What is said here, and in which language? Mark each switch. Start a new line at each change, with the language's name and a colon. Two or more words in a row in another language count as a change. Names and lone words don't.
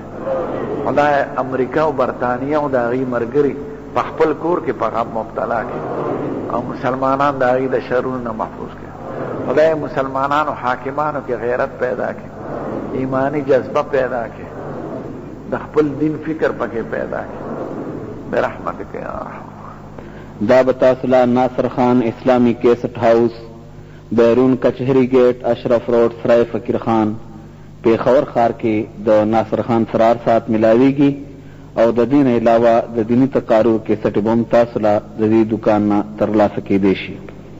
Pashto: خدای امریکا او برطانیه او د هغې ملګري په خپل کور کې په غم مبتلا کړي او مسلمانان د هغې د شرونو نه محفوظ کړي. خدای مسلمانانو حاکمانو کې غیرت پیدا کړي، ایمانی جذبه پیدا کړي، د خپل دین فکر پکې پیدا کړي.
Arabic: برحمتک یا رحم.
Pashto: دا بتاسلا ناصر خان اسلامی کیسٹ ہاؤس، بیرون کچہری گیٹ، اشرف روڈ، سرائے فقیر خان، پیښور ښار کې د ناصر خان سرار سات ملاویږي او د دین علاوه د دینی تقارر کیسټ بم تاسو لا د دې دکان نه ترلاسه کېدی شي.